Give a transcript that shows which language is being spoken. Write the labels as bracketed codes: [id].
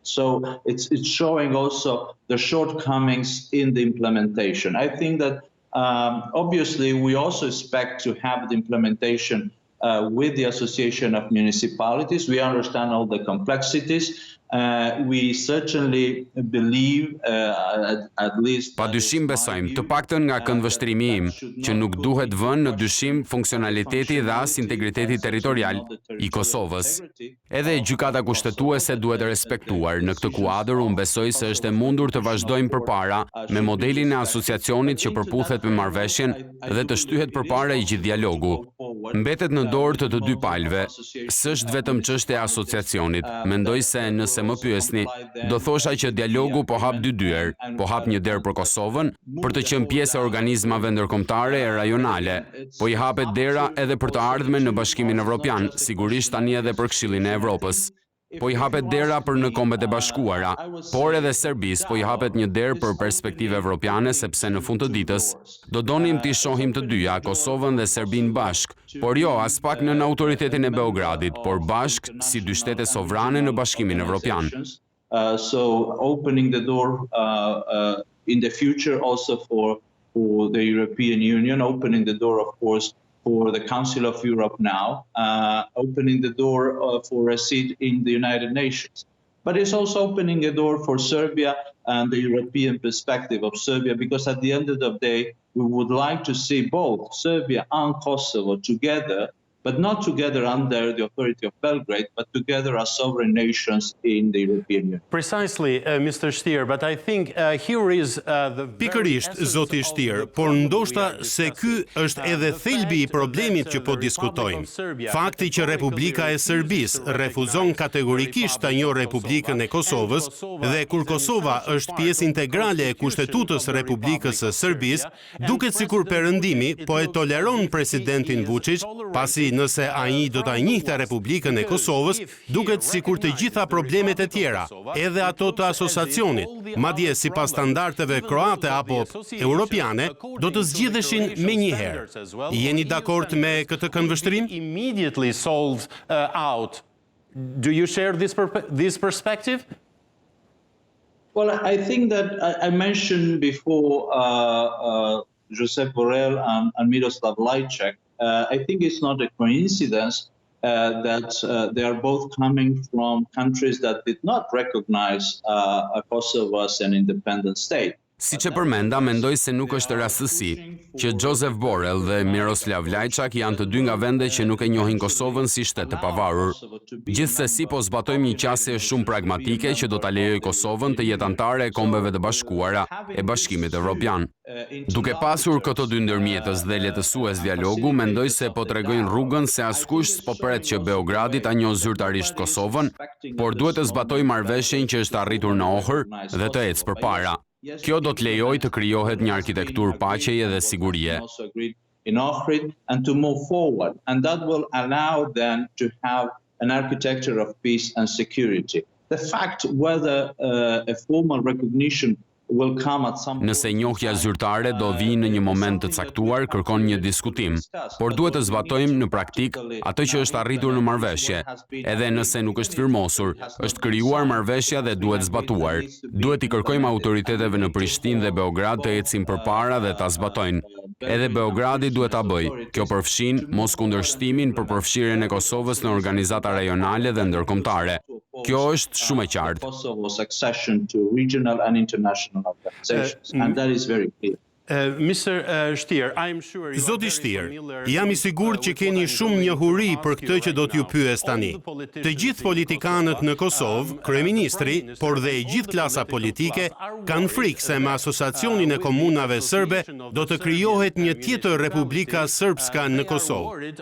[en] So it's showing also the shortcomings in the implementation. I think that obviously we also expect to have the implementation with the Association of Municipalities. We understand all the complexities. We certainly believe at least [sq] pa dyshim besojmë, të paktën nga këndvështrimi im, që nuk duhet vënë në dyshim funksionaliteti dhe as integriteti territorial i Kosovës. Edhe gjykata kushtetuese duhet respektuar. Në këtë kuadër unë besoj se është e mundur të vazhdojmë përpara me modelin e asociacionit që përputhet me marrëveshjen dhe të shtyhet përpara i gjithë dialogu. Mbetet në dorë të dy palëve. S'është vetëm çështja e asociacionit. Mendoj se nëse më pyesni, do thosha që dialogu po hap dy dyer, po hap një derë për Kosovën, për të qenë pjesë e organizmave ndërkombëtare e rajonale, po i hapet dera edhe për të ardhmen në Bashkimin Evropian, sigurisht tani edhe për Këshillin e Evropës. Po i hapet dera për në Kombet e Bashkuara, por edhe Serbisë po i hapet një derë për perspektive evropiane sepse në fund të ditës do donim t'i shohim të dyja, Kosovën dhe Serbinë bashk, por jo as pak në autoritetin e Beogradit, por bashk si dy shtete sovrane në Bashkimin Evropian. [en] So opening the door in the future also for the European Union, opening the door of course for the Council of Europe now, opening the door for a seat in the United Nations. But it's also opening a door for Serbia and the European perspective of Serbia, because at the end of the day, we would like to see both Serbia and Kosovo together, but not together under the authority of Belgrade, but together as sovereign nations in the European Union. Precisely, Mr. Stier, but I think here is the [sq] Pikërisht, zoti Stier, por ndoshta se ky është edhe thelbi i problemit që po diskutojmë. Fakti që Republika e Serbisë refuzon kategorikisht ta njohë Republikën e Kosovës dhe kur Kosova është pjesë integrale e Kushtetutës së Republikës së Serbisë, duket sikur perëndimi po e toleron presidentin Vučić, pasi nëse ai do ta njihte Republikën e Kosovës, duket sikur të gjitha problemet e tjera, edhe ato të asociacionit, madje sipas standardeve kroate apo europiane, do të zgjidheshin menjëherë. Jeni dakord me këtë këndvështrim? [en] Immediately solved out. Do you share this perspective? Well, I think that I mentioned before Josep Borrell and Miroslav Lajčák. I think it's not a coincidence that they are both coming from countries that did not recognize Kosovo as an independent state. [sq] Siç e përmenda, mendoj se nuk është rastësi që Josep Borrell dhe Miroslav Lajčák janë të dy nga vende që nuk e njohin Kosovën si shtet të pavarur. Gjithsesi, po zbatojmë një qasje shumë pragmatike që do ta lejojë Kosovën të jetë anëtare e Kombeve të Bashkuara e Bashkimit Evropian. Duke pasur këto dy ndërmjetës dhe lehtësues dialogu, mendoj se po tregojnë rrugën se askush s'po pret që Beogradi ta njohë zyrtarisht Kosovën, por duhet të zbatojë marrëveshjen që është arritur në Ohër dhe të ecë përpara. Kjo do të lejojë të krijohet një arkitekturë paqeje dhe sigurie. [en] In Ohrid and to move forward, and that will allow them to have an architecture of peace and security. The fact whether a formal recognition will come at some point. [sq] Nëse njohja zyrtare do vijë në një moment të caktuar, kërkon një diskutim, por duhet të zbatojmë në praktik atë që është arritur në marrëveshje. Edhe nëse nuk është firmosur, është krijuar marrëveshja dhe duhet zbatuar. Duhet i kërkojmë autoriteteve në Prishtinë dhe Beograd të ecin përpara dhe ta zbatojnë. Edhe Beogradi duhet ta bëjë. Kjo përfshin moskundërshtimin për përfshirjen e Kosovës në organizata rajonale dhe ndërkombëtare. Kjo është shumë e qartë. [en] Kosovo's accession to regional and international organizations, and that is very clear. Mr. Stier, I'm sure [sq] Zoti Stier, jam i sigurt që keni shumë njohuri për këtë që do t'ju pyes tani. Të gjithë politikanët në Kosovë, kryeministri, por dhe e gjithë klasa politike, kanë frikë se me asociacionin e komunave serbe do të krijohet një tjetër Republika Srpska në Kosovë.